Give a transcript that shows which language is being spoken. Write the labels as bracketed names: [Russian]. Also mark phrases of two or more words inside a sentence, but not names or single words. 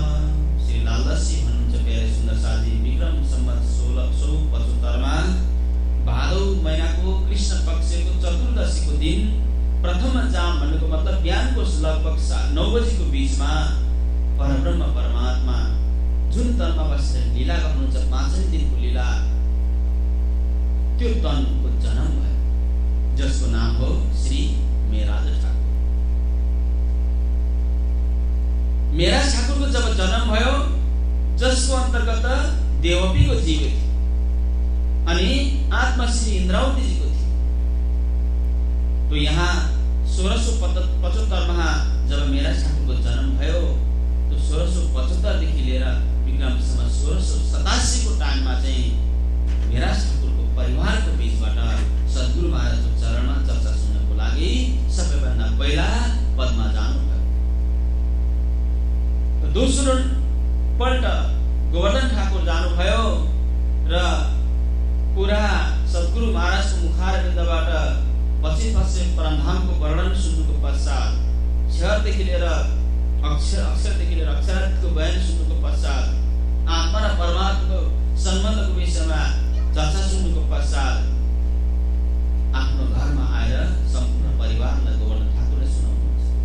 [Nepali] श्री लालदासजी भन्नुहुन्छ प्यारे सुन्दर साथी, विक्रम सम्वत 1675 भादौ महिनाको कृष्ण पक्षको चतुर्दशीको दिन प्रथम जाम भन्नुको मतलब बिहानको लगभग 9 बजेको बीचमा परब्रह्म परमात्मा जुन तनमा बसेर लीला गर्नुहुन्छ, 5औं दिनको लीला, त्यो तनको जन्म भयो जसको नाम हो श्री मेराज ठाकुर। मेराज ठाकुरको जब जन्म भयो, जसको अन्तर्गत देवकीको जीवित अनि आत्मा श्री इन्द्रावतीजीको थियो। तो यहाँ 1675 जब मेराज ठाकुरको जन्म भयो, तो 1675 देखि लिएर विक्रम सम्वत 1687 को टाइममा चाहिँ मेराज ठाकुरको परिवारको बीचबाट सद्गुरु महाराजको चरणमा चर्चा सुन्नको लागि सबैभन्दा पहिला पद्मा जानुभयो। दोस्रो पल्ट गोवर्धन ठाकुर जानुभयो र पुरा सद्गुरु महाराजको मुखारविन्दबाट पछि परमधामको वर्णन सुन्नुको पश्चात क्षरदेखि लिएर अक्षरदेखि लिएर अक्षरार्थको बयान सुन्नुको पश्चात आत्मा र परमात्माको सम्बन्धको विषयमा चर्चा सुन्नुको पश्चात आफ्नो घरमा आएर सम्पूर्ण परिवारलाई गोवर्धन ठाकुरले सुनाउनुहुन्छ।